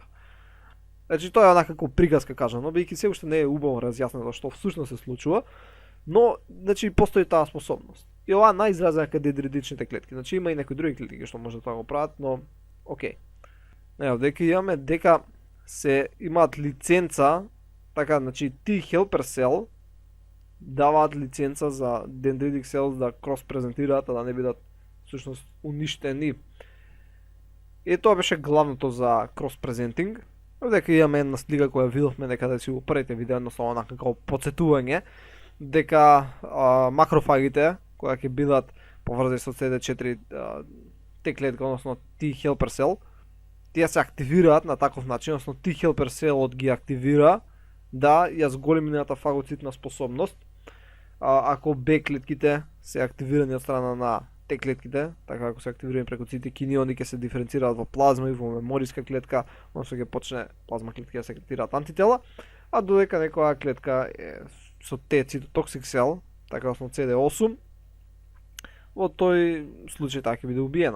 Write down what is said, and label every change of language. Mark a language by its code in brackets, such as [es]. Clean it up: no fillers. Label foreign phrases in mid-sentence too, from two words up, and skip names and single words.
[mk] Значи тоа е онакако приказка кажано, бидејќи се уште не е убаво разјаснето што всушност се случува, но значи постои таа способност. И ова најизразена кај дендритичните клетки. Значи има и некои други клетки што може тоа го прават, но окей. Ево, дека имаме дека се имаат лиценца, така, значи [en] T helper cell [mk] даваат лиценца за [en] dendritic cells [mk] да крос презентираат, а да не бидат всушност уништени. И тоа беше главното за [en] cross presenting. [mk] Дека имаме една слика која видовме некаде си го првите видео, односно онака како подсетување дека макрофагите кои ќе бидат поврзани со CD4 Т клетка, односно [en] T helper cell, [mk] тие се активираат на таков начин, односно [en] T helper cell [mk] ги активира да ја зголеми нејната фагоцитна способност. Ако Б клетките се активирани од страна на Т клетките, така ако се активирани преку цитокини, они ќе се диференцираат во плазма и во мемориска клетка, односно ќе почне плазма клетки да секретираат антитела, а додека некоја клетка е со Т [en] cytotoxic cell, [mk] така односно CD8, во тој случај таа ќе биде убиена.